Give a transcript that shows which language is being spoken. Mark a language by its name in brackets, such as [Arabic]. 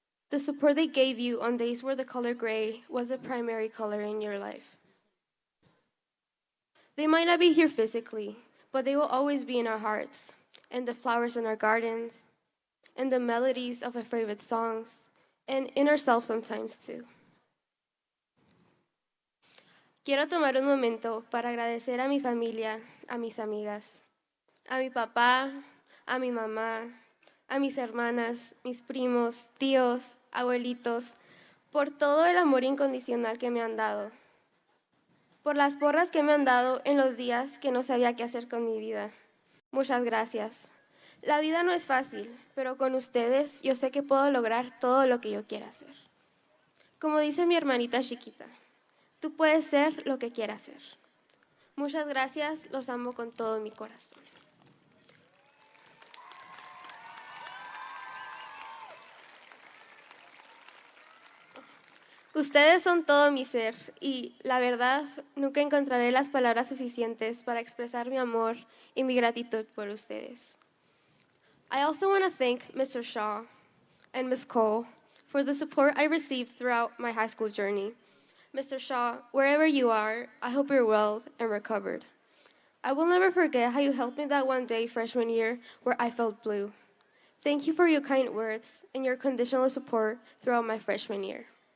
[English] The support they gave you on days where the color gray was the primary color in your life. They might not be here physically, but they will always be in our hearts, and the flowers in our gardens, and the melodies of our favorite songs, and in ourselves sometimes too. [Spanish] Quiero tomar un momento para agradecer a mi familia, a mis amigas, a mi papá, a mi mamá, a mis hermanas, mis primos, tíos, abuelitos, por todo el amor incondicional que me han dado, por las porras que me han dado en los días que no sabía qué hacer con mi vida. Muchas gracias. La vida no es fácil, pero con ustedes yo sé que puedo lograr todo lo que yo quiera hacer. Como dice mi hermanita chiquita, tú puedes ser lo que quieras ser. Muchas gracias, los amo con todo mi corazón. Ustedes son todo mi ser y, la verdad, nunca encontraré las palabras suficientes para expresar mi amor y mi gratitud por ustedes. [English] I also want to thank Mr. Shaw and Ms. Cole for the support I received throughout my high school journey. Mr. Shaw, wherever you are, I hope you're well and recovered. I will never forget how you helped me that one day freshman year where I felt blue. Thank you for your kind words and your conditional support throughout my freshman year.